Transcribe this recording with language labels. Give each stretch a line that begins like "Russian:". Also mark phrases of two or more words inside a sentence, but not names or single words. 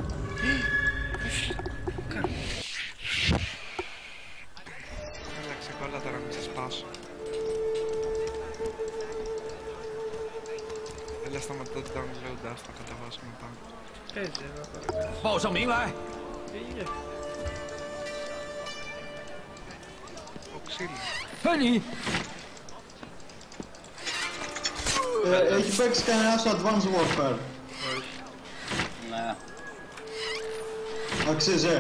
Greek: Έλα, ξεκόλλα τώρα, μην σε σπάσω. Έλα, σταματώ το download, ας το κατεβάσω μετά. Παίζει εδώ τώρα.
Chinese: 报上名来。
Greek: Πήγε. Ο ξύλος.
Chinese: 看你，
Greek: Έχει παίξει κανένας Advanced Warfare. Όχι. Ναι, Αξίζει.